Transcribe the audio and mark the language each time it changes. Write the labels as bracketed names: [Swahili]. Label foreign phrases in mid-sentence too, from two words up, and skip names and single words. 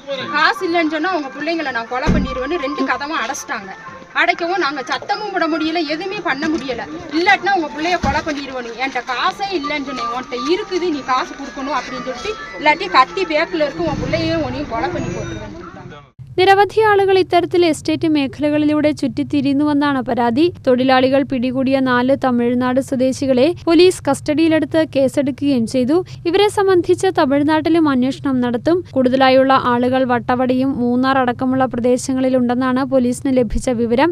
[Tamil] காசு இல்லைன்னு சொன்னா உங்க பிள்ளைங்களை நான் கொலை பண்ணிடுவேன்னு 2 கதவும் அடைச்சிட்டாங்க. அடைக்கவும் நாங்க சத்தமும் விட முடியல, எதுவுமே பண்ண முடியல. இல்லாட்டினா உங்க பிள்ளைய கொலை பண்ணிடுவோம். என்கிட்ட காசே இல்லைன்னு சொன்னேன். உன்கிட்ட இருக்குது, நீ காசு கொடுக்கணும் அப்படின்னு சொல்லிட்டு இல்லாட்டி கத்தி பேக்கில் இருக்கும் உன் பிள்ளையே உன்னையும் கொலை பண்ணி போட்டுருவேன். [Malayalam] നിരവധി ആളുകൾ ഇത്തരത്തിൽ എസ്റ്റേറ്റ് മേഖലകളിലൂടെ ചുറ്റിത്തിരിയുന്നുവെന്നാണ് പരാതി. തൊഴിലാളികൾ പിടികൂടിയ 4 തമിഴ്നാട് സ്വദേശികളെ പോലീസ് കസ്റ്റഡിയിലെടുത്ത് കേസെടുക്കുകയും ചെയ്തു. ഇവരെ സംബന്ധിച്ച് തമിഴ്നാട്ടിലും അന്വേഷണം നടത്തും. കൂടുതലായുള്ള ആളുകൾ വട്ടവടിയും മൂന്നാർ അടക്കമുള്ള പ്രദേശങ്ങളിലുണ്ടെന്നാണ് പോലീസിന് ലഭിച്ച വിവരം.